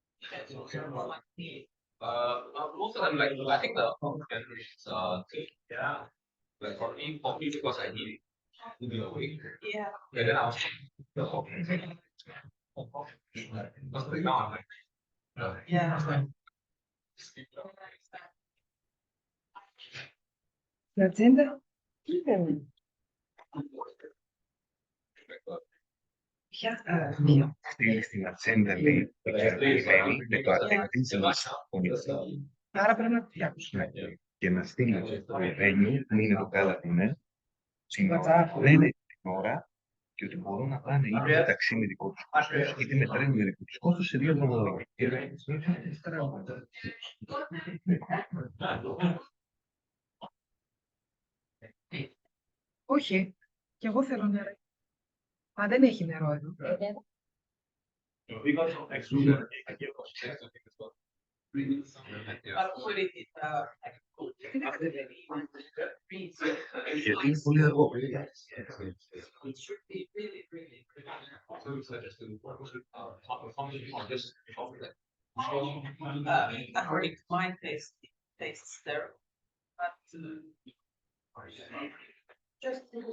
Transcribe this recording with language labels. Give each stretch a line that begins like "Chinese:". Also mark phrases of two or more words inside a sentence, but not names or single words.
English: Most of them, like, I think the is yeah. Like for me, because I need it to be awake. Yeah. And then I was because right now I'm like, Yeah.
Italian: L'azienda?
Greek: Στείλει στην ατζέντα, λέει, περιμένει με το
English: attendance list.
Greek: Άρα πρέπει να τη Ναι. Και να στείλει το venue, που είναι το κάλα που είναι, την ώρα, λένε την ώρα και ότι μπορούν να πάνε είτε ταξί με δικό τους κόστος, είτε με τρένο με δικό τους κόστος σε 2 δρομολόγια. Όχι, και εγώ θέλω νερό. Α, δεν έχει νερό εδώ. Γιατί είναι πολύ αργό.
English: Mine tastes terrible. But just